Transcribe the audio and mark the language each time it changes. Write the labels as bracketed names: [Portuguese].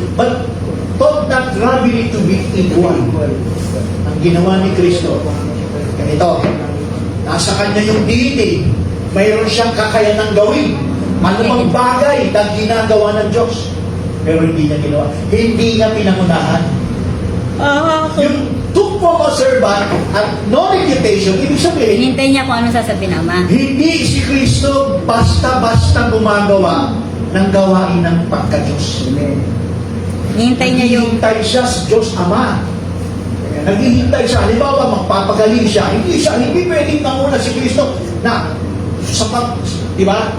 [English] But thought not robbery to be equal. [Filipino] Ang ginawa ni Kristo, ganito, nasa kanya yung deity, mayroon siyang kakayanang gawin. Anumang bagay na ginagawa ng Diyos. Pero hindi niya ginawa. Hindi niya pinangunahan. Yung [English] took form of servant [Filipino] at [English] no reputation, [Filipino] ibig sabihin, Hinintay niya kung ano sasabihin ng Ama. hindi si Kristo basta-basta gumagawa ng gawain ng pagka-Diyos. Hinintay niya yung... Naghihintay siya sa Diyos Ama. Naghihintay siya. Halimbawa, magpapagaling siya. Hindi pwedeng manguna si Kristo na di ba?